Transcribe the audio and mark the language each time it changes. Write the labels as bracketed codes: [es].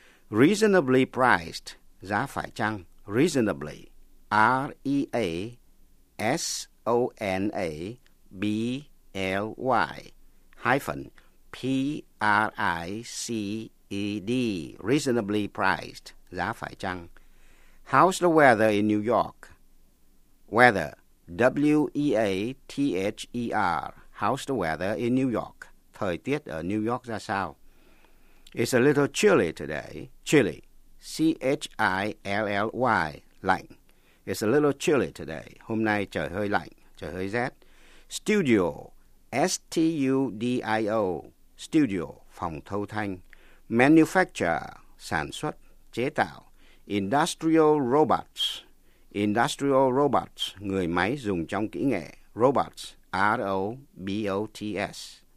[en] Reasonably priced, [vi] giá phải chăng, [en] reasonably, R-E-A-S-O-N-A-B-L-Y, hyphen, P-R-I-C-E-D, reasonably priced. [vi] Giá phải chăng? [en] How's the weather in New York? Weather, W-E-A-T-H-E-R. How's the weather in New York? [vi] Thời tiết ở New York ra sao? [en] It's a little chilly today. Chilly, C-H-I-L-L-Y, lạnh. It's a little chilly today. [vi] Hôm nay trời hơi lạnh, trời hơi rét. Studio, S-T-U-D-I-O. Studio, phòng thâu thanh. Manufacture, sản xuất. Chế tạo, industrial robots, người máy dùng trong kỹ nghệ, robots, R-O-B-O-T-S.